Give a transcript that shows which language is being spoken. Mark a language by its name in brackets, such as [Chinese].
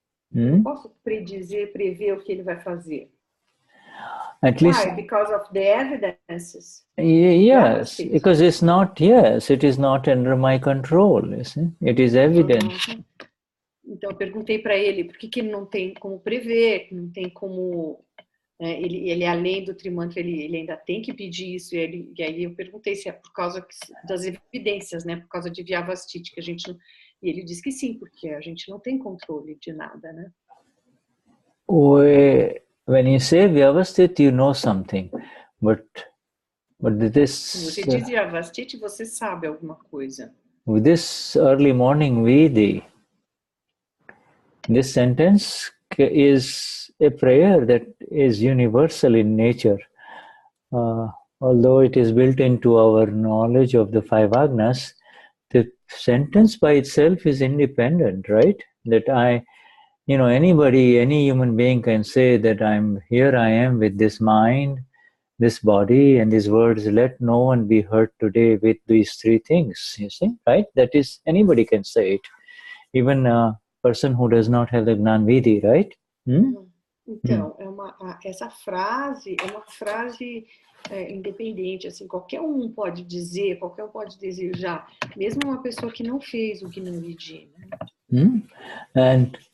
[Portuguese] Não posso prever o que ele vai fazer. [English] At least, why? Because of the evidences. Yes, because it is not under my control, you see. It is evident. [Portuguese] Então eu perguntei para ele por que ele não tem como prever, não tem como ele além do trimantra, ele ainda tem que pedir isso, e aí eu perguntei se é por causa das evidências, né, por causa de Vyavastiti, que a gente não, e ele disse que sim, porque a gente não tem controle de nada, né? [English] When you say Vyavastiti, you know something, but this... [Portuguese] Você diz Vyavastiti, você sabe alguma coisa. [English] With this early morning Vedi, this sentence is a prayer that is universal in nature. Although it is built into our knowledge of the five agnas, the sentence by itself is independent, right? That anybody, any human being can say that here I am with this mind, this body, and these words, let no one be hurt today with these three things, you see, right? That is, anybody can say it. Even a person who does not have the Gnan Vidhi, right? [Portuguese] Então, essa frase é uma frase independente, assim, qualquer um pode dizer, qualquer um pode desejar, mesmo uma pessoa que não fez o Gnani Vidhi, né?